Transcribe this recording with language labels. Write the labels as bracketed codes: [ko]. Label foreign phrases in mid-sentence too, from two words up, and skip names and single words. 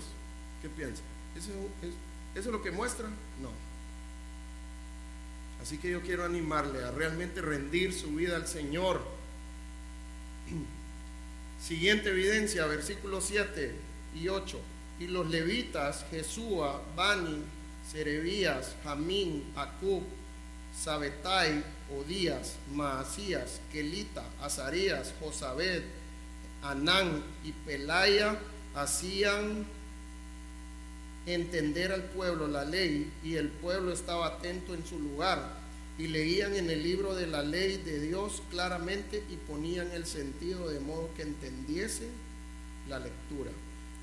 [es] ¿Qué piensa? ¿Eso es lo que muestra? No. Así que yo quiero animarle a realmente rendir su vida al Señor. Siguiente evidencia, versículos 7 y 8. Y los levitas, Jesúa, Bani, Serebías, Jamín, Acub, Sabetai, Odías, Maasías, Kelita, Azarías, Josabed, Anán y Pelaya hacían entender al pueblo la ley, y el pueblo estaba atento en su lugar y leían en el libro de la ley de Dios claramente y ponían el sentido de modo que entendiese la lectura.